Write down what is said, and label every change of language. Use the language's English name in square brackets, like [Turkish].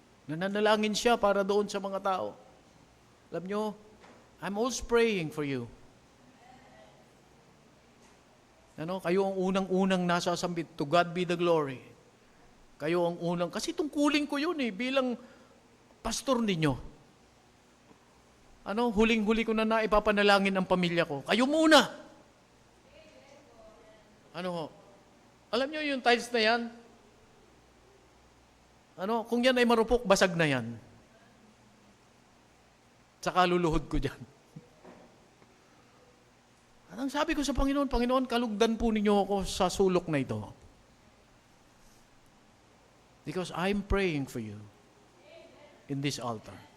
[Filipino] Nananalangin siya para doon sa mga tao. Alam nyo, [English] I'm always praying for you. [Filipino] Kayo ang unang-unang nasasambit. [English] To God be the glory. [Filipino] Kayo ang unang, kasi tungkulin ko yun bilang pastor ninyo. Huling-huli ko na ipapanalangin ang pamilya ko. Kayo muna. Alam nyo yung tiles na yan? Kung yan ay marupok, basag na yan. Tsaka luluhod ko dyan. Ang sabi ko sa Panginoon, Panginoon, kalugdan po ninyo ako sa sulok na ito. [English] Because I'm praying for you in this altar.